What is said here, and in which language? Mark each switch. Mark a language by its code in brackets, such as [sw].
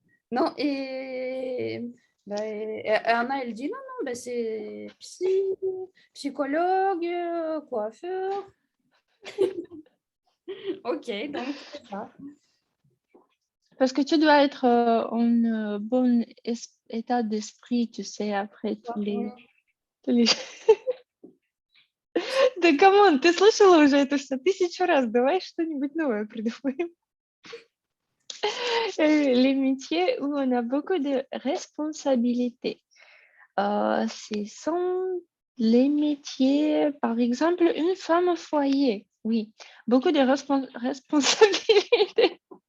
[fr] Non, et Anna, elle dit non, c'est psy, psychologue, coiffeur. Ok, donc c'est ça. Parce que tu dois être en bon état d'esprit, tu sais, après Oui. tous les... [ru] Да камон, ты слышала уже это все 1000 раз, давай что-нибудь новое придумаем. [fr] Les métiers où on a beaucoup de responsabilités. Ce sont les métiers, par exemple, une femme au foyer. Oui, beaucoup de responsabilités.